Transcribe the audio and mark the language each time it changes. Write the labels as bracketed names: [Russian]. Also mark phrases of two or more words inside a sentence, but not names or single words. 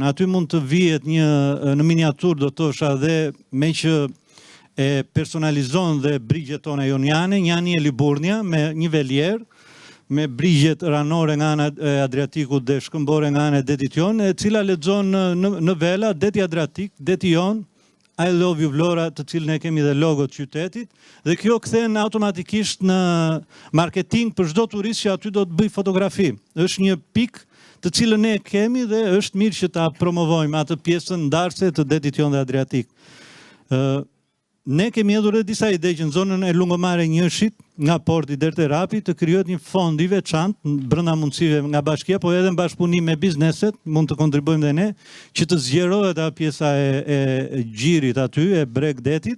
[Albanian] Aty mund të vihet në miniaturë do thosha dhe me që e personalizon dhe brigjet tona joniane, një anije Liburnia me një velier me brigjet ranore nga ana e Adriatikut dhe shkëmbore nga ana e detit Jon, e cila lexon në vela deti Adriatik, deti Jon, [English] I love you [Albanian] Vlora, të cilën e kemi dhe logot qytetit, dhe kjo kthen automatikisht në marketing për çdo turist që aty do të bëj fotografi. Është një pikë të cilën ne kemi dhe është mirë që ta promovojmë atë pjesën ndarse të detit Jon dhe Adriatik. Ne kemi hedhur edhe disa ide që në zonën e Lungomare 1-shit, nga porti deri te Rapi, të krijohet një fond i veçantë brenda mundësive nga bashkia, po edhe në bashkëpunim me bizneset, mund të kontribuojmë dhe ne, që të zgjerohet pjesa e gjirit aty, e bregdetit.